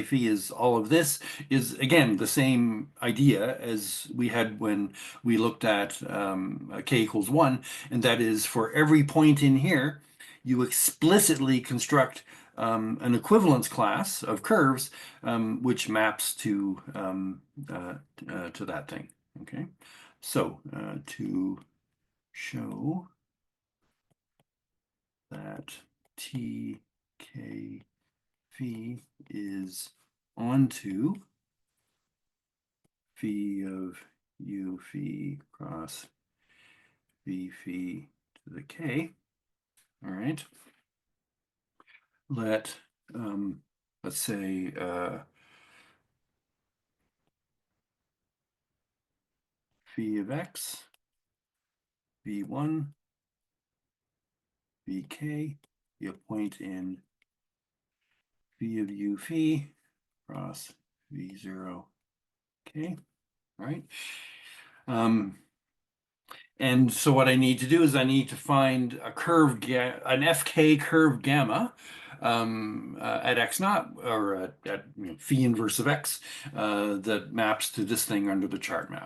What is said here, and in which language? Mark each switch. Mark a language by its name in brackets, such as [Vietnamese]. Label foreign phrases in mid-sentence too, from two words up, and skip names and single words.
[English] phi is all of this is again the same idea as we had when we looked at k equals 1, and that is for every point in here, you explicitly construct an equivalence class of curves which maps to that thing. Okay, so to show that TK phi is onto phi of u phi cross v phi to the k. All right. Let's say phi of x, v1, vk, be a point in phi of u phi cross v0 k. All right. And so what I need to do is I need to find an FK curve gamma at x naught, or at phi inverse of x, that maps to this thing under the chart map.